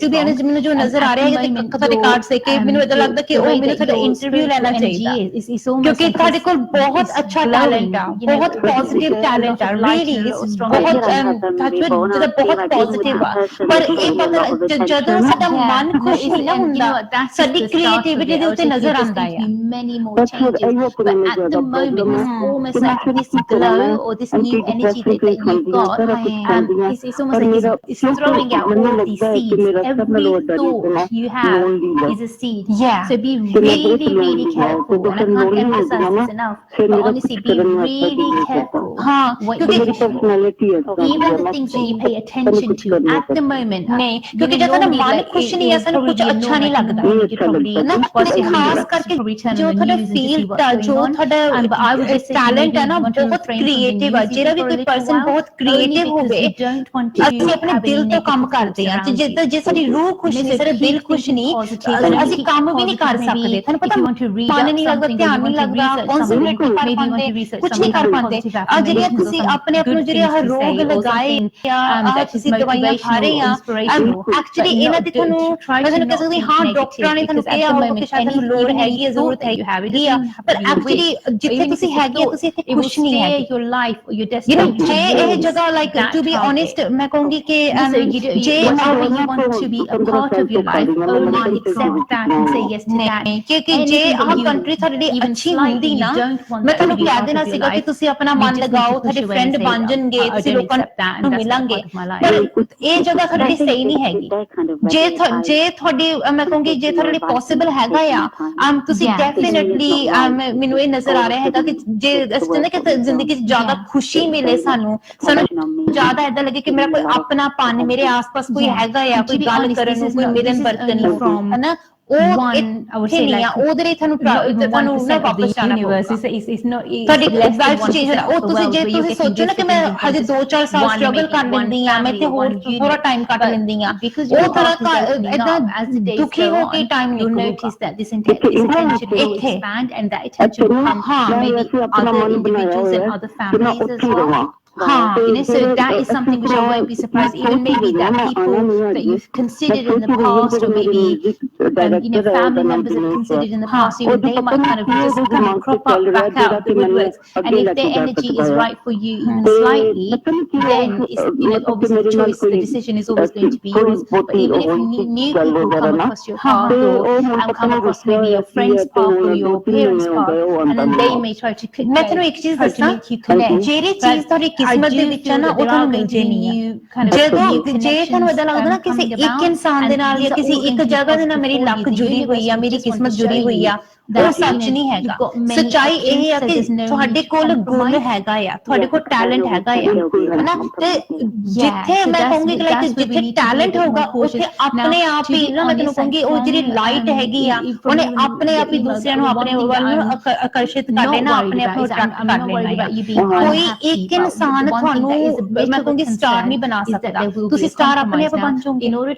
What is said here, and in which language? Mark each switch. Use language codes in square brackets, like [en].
[pa] To be honest ਮੈਨੂੰ ਜੋ ਨਜ਼ਰ ਆ ਰਿਹਾ ਹੈ ਕਿ ਤੁਹਾਡੇ ਕਾਰਡਸ ਦੇ ਕੇ ਮੈਨੂੰ ਇਦਾਂ ਲੱਗਦਾ ਕਿ ਉਹ ਮੈਨੂੰ ਤੁਹਾਡਾ ਇੰਟਰਵਿਊ ਲੈਣਾ ਚਾਹੀਦਾ ਕਿਉਂਕਿ ਤੁਹਾਡੇ ਕੋਲ ਬਹੁਤ ਅੱਛਾ ਟੈਲੈਂਟ ਆ ਬਹੁਤ ਪੋਜ਼ਿਟਿਵ ਟੈਲੈਂਟ ਆ ਰੀਲੀ ਬਹੁਤ ਜਿਹਦਾ ਬਹੁਤ ਪੋਜ਼ਿਟਿਵ ਆ ਪਰ ਇਹ ਪਤਾ ਜਦੋਂ ਸਾਡਾ ਮਨ ਖੁਸ਼ ਨਹੀਂ ਨਾ ਹੁੰਦਾ ਸਾਡੀ ਕ੍ਰੀਏਟੀਵਿਟੀ ਦੇ ਉੱਤੇ ਨਜ਼ਰ ਆਉਂਦਾ ਆ [en] many more changes, but at the moment it's almost like this glow or this new energy that you've got it's almost like it's throwing out all these seeds. Every thought you have is a seed, so be really, really careful, and I can't emphasize this enough, but honestly be really careful what you wish for, even the things that you pay attention to at the moment. [pa] ਨਹੀਂ ਕਿਉਂਕਿ ਜਦ ਸਾਡਾ ਮਨ ਖੁਸ਼ ਨਹੀਂ ਹੈ ਸਾਨੂੰ ਕੁਝ ਅੱਛਾ ਨਹੀਂ ਲੱਗਦਾ ਨਾ ਤੇ ਖਾਸ ਕਰਕੇ ਜੋ ਤੁਹਾਡਾ ਫੀਲਡ ਆ ਜੋ ਤੁਹਾਡਾ ਟੈਲੈਂਟ ਹੈ ਨਾ ਬਹੁਤ ਕ੍ਰੀਏਟਿਵ ਆ ਜਿਹੜਾ ਵੀ ਕੋਈ ਪਰਸਨ ਬਹੁਤ ਕ੍ਰੀਏਟਿਵ ਹੋਵੇ ਅਸੀਂ ਆਪਣੇ ਦਿਲ ਤੋਂ ਕੰਮ ਕਰਦੇ ਆ ਜੇ ਸਾਡੀ ਰੂਹ ਖੁਸ਼ ਨਹੀਂ ਸਾਡਾ ਦਿਲ ਖੁਸ਼ ਨਹੀਂ ਅਸੀਂ ਕੰਮ ਵੀ ਨਹੀਂ ਕਰ ਸਕਦੇ ਤੁਹਾਨੂੰ ਪਤਾ ਮਨ ਨਹੀਂ ਲੱਗਦਾ ਧਿਆਨ ਨਹੀਂ ਲੱਗਦਾ ਕਨਸੈਂਟਰੇਟ ਨਹੀਂ ਕਰ ਪਾਉਂਦੇ ਕੁਝ ਨਹੀਂ ਕਰ ਪਾਉਂਦੇ ਆ ਜਿਹੜੀਆਂ ਤੁਸੀਂ ਆਪਣੇ ਆਪ ਨੂੰ ਜਿਹੜੇ ਰੋਗ ਲਗਾਏ ਜਾਂ ਤੁਸੀਂ ਦਵਾਈਆਂ ਖਾ ਰਹੇ ਆ ਐਕਚੁਅਲੀ ਇਹਨਾਂ ਦੀ ਤੁਹਾਨੂੰ ਮੈਂ ਤੁਹਾਨੂੰ ਕਹਿ ਸਕਦੀ ਹਾਂ ਡਾਕਟਰਾਂ ਨੇ ਤੁਹਾਨੂੰ ਕਿਹਾ ਹੋਊਗਾ ਕਿ ਸ਼ਾਇਦ ਤੁਹਾਨੂੰ ਲੋੜ ਹੈਗੀ ਹੈ ਜ਼ਰੂਰਤ ਹੈਗੀ ਆ ਪਰ ਐਕਚੁਅਲੀ ਜਿੱਥੇ ਤੁਸੀਂ ਹੈਗੇ ਆ ਤੁਸੀਂ ਇੱਥੇ ਖੁਸ਼ ਨਹੀਂ ਹੈਗੇ ਜੇ ਇਹ ਜਗ੍ਹਾ ਲਾਈਕ ਟੂ ਬੀ ਓਨੈਸਟ ਮੈਂ ਕਹੂੰਗੀ ਕਿ ਜੇ [en] you want to be a part of your life, only accept that and say yes to that. [pa] ਕਿਉਂਕਿ ਜੇ ਆਹ ਕੰਟਰੀ ਤੁਹਾਡੇ ਲਈ ਅੱਛੀ ਹੁੰਦੀ ਨਾ ਮੈਂ ਤੁਹਾਨੂੰ ਕਹਿ ਦੇਣਾ ਸੀਗਾ ਕਿ ਤੁਸੀਂ ਆਪਣਾ ਮਨ ਲਗਾਓ ਤੁਹਾਡੇ ਫਰੈਂਡ ਬਣ ਜਾਣਗੇ ਤੁਸੀਂ ਲੋਕਾਂ ਨੂੰ ਮਿਲਾਂਗੇ ਪਰ ਇਹ ਜਗ੍ਹਾ ਤੁਹਾਡੇ ਲਈ ਸਹੀ ਨਹੀਂ ਹੈਗੀ ਜੇ ਤੁਹਾਡੀ ਮੈਂ ਕਹੂੰਗੀ ਜੇ ਤੁਹਾਡੇ ਲਈ ਪੋਸੀਬਲ ਹੈਗਾ ਆ ਤੁਸੀਂ ਡੈਫੀਨਿਟਲੀ ਮੈਨੂੰ ਇਹ ਨਜ਼ਰ ਆ ਰਿਹਾ ਹੈਗਾ ਕਿ ਜੇ ਅਸੀਂ ਚਾਹੁੰਦੇ ਕਿ ਜ਼ਿੰਦਗੀ 'ਚ ਜ਼ਿਆਦਾ ਖੁਸ਼ੀ ਮਿਲੇ ਸਾਨੂੰ ਜ਼ਿਆਦਾ ਏਦਾਂ ਲੱਗੇ ਕਿ ਮੇਰਾ ਕੋਈ ਆਪਣਾ ਪਨ ਮੇਰੇ ਆਸ-ਪਾਸ ਕੋਈ ਹੈਗਾ ਆ ਕੋਈ ਗੱਲ ਕਰਨ ਨੂੰ ਕੋਈ ਮਿਲਣ ਵਰਤਨ ਨੂੰ ਹਨਾ ਉਹ ਇੱਥੇ ਨਹੀਂ ਆ ਉਹਦੇ ਲਈ ਤੁਹਾਨੂੰ ਨਾ ਵਾਪਸ ਜਾਣਾ ਪਊਗਾ ਤੁਹਾਡੀ ਲਾਈਫ ਚੇਂਜ ਹੋਣਾ ਉਹ ਤੁਸੀਂ ਜੇ ਤੁਸੀਂ ਸੋਚੋ ਨਾ ਕਿ ਮੈਂ ਹਜੇ 2-4 ਸਾਲ ਸਟਰਗਲ ਕਰ ਲੈਂਦੀ ਆ ਮੈਂ ਇੱਥੇ ਹੋਰ ਥੋੜਾ ਟਾਈਮ ਕੱਟ ਲੈਂਦੀ ਆ ਉਹ ਥੋੜਾ ਏਦਾਂ ਦੁਖੀ ਹੋ ਕੇ ਟਾਈਮ ਨਿਕਲੂਗਾ ਇੱਥੇ [en] and that attention will come maybe other individuals and other families as well. So that is something which I won't be surprised. Even maybe that people that you've considered in the past, or maybe family members have considered in the past, even they might kind of just kind of crop up back out of the woodworks. And if their energy is right for you even slightly, then it's obviously the choice, the decision is always going to be yours. But even if new people come across your path or come across maybe your friend's path or your parents' path, and then they may try to make you connect. [pa] ਕਿਸਮਤ ਦੇ ਵਿੱਚ ਨਾ ਉਹ ਤੁਹਾਨੂੰ ਮਿਲਦੇ ਨਹੀਂ ਆ ਜਦੋਂ ਜੇ ਤੁਹਾਨੂੰ ਏਦਾਂ ਲੱਗਦਾ ਨਾ ਕਿਸੇ ਇੱਕ ਇਨਸਾਨ ਦੇ ਨਾਲ ਜਾਂ ਕਿਸੇ ਇੱਕ ਜਗ੍ਹਾ ਦੇ ਨਾਲ ਮੇਰੀ ਲੱਕ ਜੁੜੀ ਹੋਈ ਆ ਮੇਰੀ ਕਿਸਮਤ ਜੁੜੀ ਹੋਈ ਆ ਉਹ ਸੱਚ ਨਹੀਂ ਹੈਗਾ ਸੱਚਾਈ ਇਹ ਆ ਕਿ ਤੁਹਾਡੇ ਕੋਲ ਗੁਣ ਹੈਗਾ ਆ ਤੁਹਾਡੇ ਕੋਲ ਟੈਲੈਂਟ ਹੈਗਾ ਆ ਹਨਾ ਤੇ ਜਿੱਥੇ ਮੈਂ ਕਹੂੰਗੀ ਕਿ ਜਿੱਥੇ ਟੈਲੈਂਟ ਹੋਊਗਾ ਉੱਥੇ ਆਪਣੇ ਆਪ ਹੀ ਨਾ ਮੈਂ ਤੁਹਾਨੂੰ ਕਹੂੰਗੀ ਉਹ ਜਿਹੜੀ ਲਾਈਟ ਹੈਗੀ ਆ ਉਹਨੇ ਆਪਣੇ ਆਪ ਹੀ ਦੂਸਰਿਆਂ ਨੂੰ ਆਪਣੇ ਵੱਲ ਨੂੰ ਆਕਰਸ਼ਿਤ ਕਰ ਲੈਣਾ ਆਪਣੇ ਆਪ ਨੂੰ ਅਟਰੈਕਟ ਕਰ ਲੈਣਾ ਕੋਈ ਇੱਕ ਇਨਸਾਨ ਤੁਹਾਨੂੰ ਮੈਂ ਕਹੂੰਗੀ ਸਟਾਰ ਨਹੀਂ ਬਣਾ ਸਕਦਾ ਤੁਸੀਂ ਸਟਾਰ ਆਪਣੇ ਆਪ ਬਣ ਜਾਓਗੇ